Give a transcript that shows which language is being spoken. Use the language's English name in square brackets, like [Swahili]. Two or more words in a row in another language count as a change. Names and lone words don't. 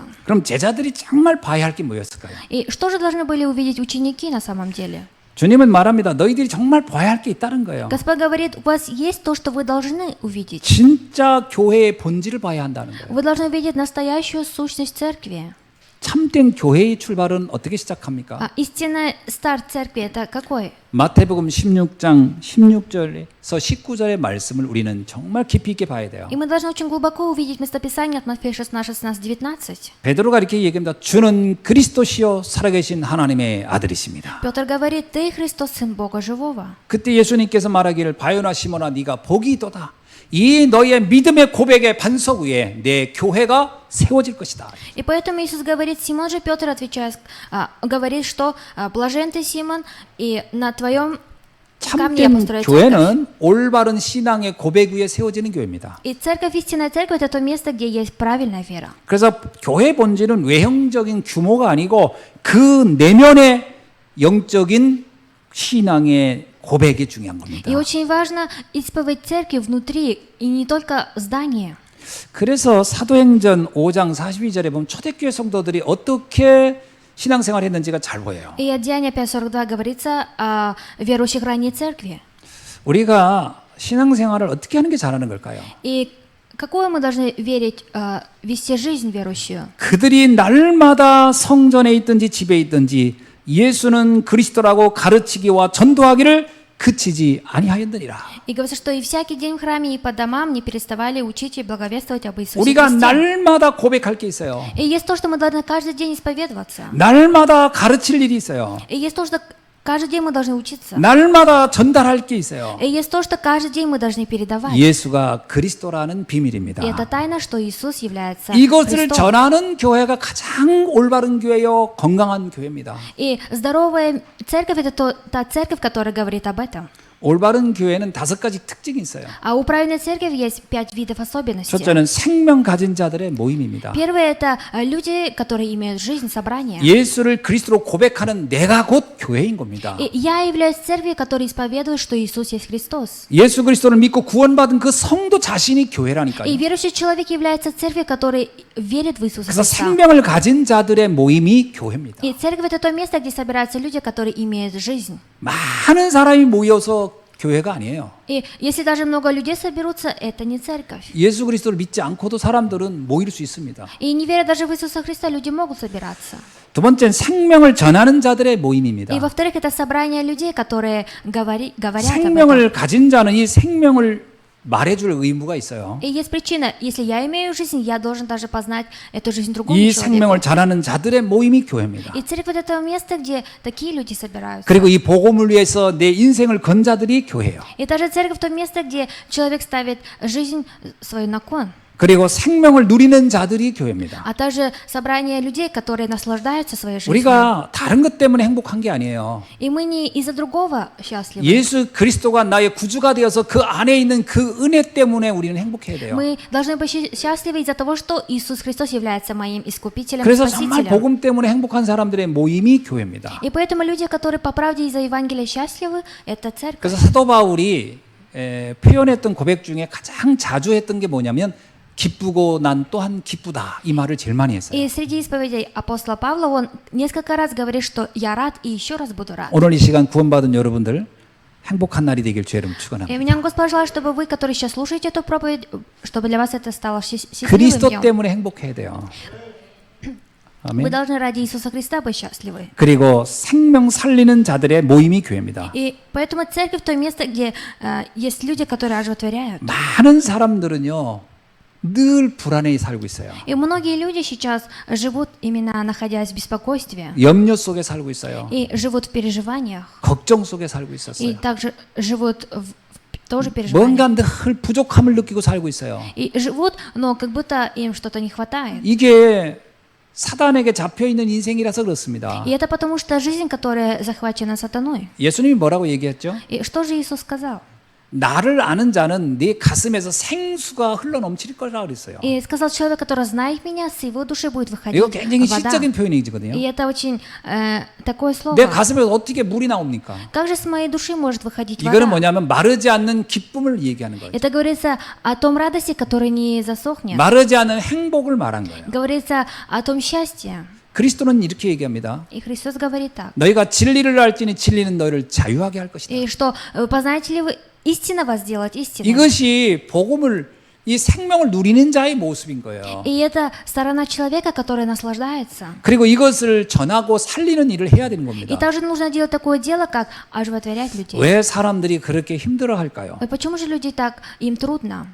[Korean] 그럼 제자들이 정말 봐야 할 게 뭐였을까요? [Russian] И что же должны были увидеть ученики на самом деле? [Korean] 주님은 말합니다. 너희들이 정말 봐야 할 게 있다는 거예요. [Russian] Господь говорит, у вас есть то, что вы должны увидеть. [Korean] 진짜 교회의 본질을 봐야 한다는 거예요. [Russian] Вы должны увидеть настоящую сущность церкви. [Korean] 참된 교회의 출발은 어떻게 시작합니까? [Russian] Истинный старт церкви это какой? [Korean] 마태복음 16장 16절에서 19절의 말씀을 우리는 정말 깊이 있게 봐야 돼요. [Russian] И мы должны очень глубоко увидеть местописание от Матфея 16, 16, 19. [Korean] 베드로가 이렇게 얘기합니다. 주는 그리스도시요 살아계신 하나님의 아들이십니다. [Russian] Петр говорит, ты Христос, Сын Бога Живого. [Korean] 그때 예수님께서 말하기를 바요나 시몬아 네가 복이 있도다. 이 너희의 믿음의 고백의 반석 위에 내 교회가 세워질 것이다. [Russian] И поэтому Иисус говорит, Симон же Петр, отвечая, говорит, что блажен ты, Симон, и на твоем камне я [Korean] 참된 [Russian] построю церковь. [Korean] 교회는 올바른 신앙의 고백 위에 세워지는 교회입니다. [Russian] И церковь, истинная церковь, это то место, где есть правильная вера. [Korean] 그래서 교회 본질은 외형적인 규모가 아니고 그 내면의 영적인 신앙의 고백이 중요한 겁니다. [Russian] И очень важно исповедь церкви внутри, и не только здание. [Korean] 그래서 사도행전 5장 42절에 보면 초대교회 성도들이 어떻게 신앙생활을 했는지가 잘 보여요. [Russian] И от Деяния 5:42 говорится о верующих ранней церкви. [Korean] 우리가 신앙생활을 어떻게 하는 게 잘하는 걸까요? [Russian] И какую мы должны верить, вести жизнь верующую? [Korean] 그들이 날마다 성전에 있든지 집에 있든지 예수는 그리스도라고 가르치기와 전도하기를 그치지 아니하였느니라. [Russian] И говорится, что и всякий день в храме и по домам не переставали учить и благовествовать об Иисусе [Korean] 우리가 [Russian] Христе. [Korean] 날마다 고백할 게 있어요. [Russian] И есть то, что мы должны каждый день исповедоваться. [Korean] 날마다 가르칠 일이 있어요. [Russian] И есть то, что каждый день мы должны учиться. [Korean] 날마다 전달할 게 있어요. [Russian] И есть то, что каждый день мы должны передавать. [Korean] 예수가 그리스도라는 비밀입니다. [Russian] И это тайна, что Иисус является [Korean] 이것을 [Russian] Христом. [Korean] 전하는 교회가 가장 올바른 교회요, 건강한 교회입니다. [Russian] И здоровая церковь — это та церковь, которая говорит об этом. [Korean] 올바른 교회는 5가지 특징이 있어요. [Russian] А у правильной церкви есть 5 видов особенностей. [Korean] 첫째는 생명 가진 자들의 모임입니다. [Russian] Первое — это люди, которые имеют жизнь, собрание. [Korean] 예수를 그리스도로 고백하는 내가 곧 교회인 겁니다. [Russian] И я являюсь церковью, которая исповедует, что Иисус есть Христос. [Korean] 예수 그리스도를 믿고 구원받은 그 성도 자신이 교회라니까요. [Russian] И верующий человек является церковью, который верит в Иисуса [Korean] 그래서 [Russian] Христа. [Korean] 생명을 가진 자들의 모임이 교회입니다. [Russian] И церковь — это то место, где собираются люди, которые имеют жизнь. [Korean] 많은 사람이 모여서 교회가 아니에요. [Russian] И если даже много людей соберутся, это не церковь. [Korean] 예수 그리스도를 믿지 않고도 사람들은 모일 수 있습니다. [Russian] И не веря даже в Иисуса Христа, люди могут собираться. [Korean] 두 번째는 생명을 전하는 자들의 모임입니다. [Russian] И во-вторых, это собрание людей, которые говорят об этом. [Korean] 생명을 가진 자는 이 생명을 말해줄 의무가 있어요. [Russian] И есть причина, если я имею жизнь, я должен даже познать эту жизнь другому [Korean] 이 [Russian] человеку. [Korean] 생명을 전하는 자들의 모임이 교회입니다. [Russian] И церковь — это место, где такие люди собираются. [Korean] 그리고 이 복음을 위해서 내 인생을 건 자들이 교회예요. [Russian] И даже церковь — то место, где человек ставит жизнь свою на кон. [Korean] 그리고 생명을 누리는 자들이 교회입니다. [Russian] А также собрание людей, которые наслаждаются своей жизнью. [Korean] 우리가 다른 것 때문에 행복한 게 아니에요. [Russian] И мы не из-за другого счастливы. [Korean] 예수 그리스도가 나의 구주가 되어서 그 안에 있는 그 은혜 때문에 우리는 행복해야 돼요. [Russian] Мы должны быть счастливы из-за того, что Иисус Христос является моим искупителем, [Korean] 그래서 정말 [Russian] спасителем. [Korean] 복음 때문에 행복한 사람들의 모임이 교회입니다. [Russian] И поэтому люди, которые по правде из-за Евангелия счастливы, это церковь. [Korean] 그래서 사도 바울이 표현했던 고백 중에 가장 자주 했던 게 뭐냐면 기쁘고 난 또한 기쁘다 이 말을 제일 많이 했어요. [Russian] И среди исповедей апостола Павла он несколько раз говорит, что я рад и еще раз буду рад. [Korean] 오늘 이 시간 구원받은 여러분들 행복한 날이 되길 주의 이름으로 [Russian] И [Korean] 축원합니다. [Russian] меня Господь желает, чтобы вы, которые сейчас слушаете эту проповедь, чтобы для вас это стало счастливым [Korean] 그리스도 [Russian] днем. [Korean] 때문에 행복해야 돼요. [Russian] Вы [Korean] 아멘. [Russian] должны ради Иисуса Христа быть счастливы. [Korean] 그리고 생명 살리는 자들의 모임이 교회입니다. [Russian] И поэтому церковь — то место, где есть люди, которые оживотворяют. [Korean] 많은 사람들은요 늘 불안해 살고 있어요. [Russian] И многие люди сейчас живут именно находясь в беспокойстве. 염려 속에 살고 있어요. И живут в переживаниях. [Korean] 걱정 속에 살고 [Russian] И [Korean] 있었어요. [Russian] также живут в тоже переживаниях. [Korean] 뭔가 늘 부족함을 느끼고 살고 있어요. [Russian] И живут, но как будто им что-то не хватает. [Korean] 이게 사단에게 잡혀 있는 인생이라서 그렇습니다. [Russian] И это потому что жизнь, которая захвачена сатаной. [Korean] 예수님이 뭐라고 얘기했죠? [Russian] И что же Иисус сказал? [Korean] 나를 아는 자는 네 가슴에서 생수가 흘러 넘칠 거라 그랬어요. [Russian] И сказал человек, который знает меня, с его души будет выходить [Korean] 이거 굉장히 [Russian] вода. [Korean] 시적인 표현이거든요. [Russian] И это очень такое слово. [Korean] 내 가슴에서 어떻게 물이 나옵니까? [Russian] Как же с моей души может выходить [Korean] 이거는 [Russian] вода? [Korean] 뭐냐면 마르지 않는 기쁨을 얘기하는 거예요. [Russian] Это говорится о том радости, которая не засохнет. [Korean] 마르지 않는 행복을 말한 거예요. [Russian] Говорится о том счастье. [Korean] 그리스도는 이렇게 얘기합니다. [Russian] И Христос говорит так. [Korean] 너희가 진리를 알지니 진리는 너희를 자유하게 할 것이다. [Russian] И что, познаете ли вы истинно вас сделать истинным? [Korean] 이것이 복음을 이 생명을 누리는 자의 모습인 거예요. [Russian] И это сторона человека, которая наслаждается. [Korean] 그리고 이것을 전하고 살리는 일을 해야 되는 [Russian] И [Korean] 겁니다. [Russian] также нужно делать такое дело, как оживотворять людей. [Korean] 왜 사람들이 그렇게 힘들어할까요? [Russian] И почему же люди так, им трудно?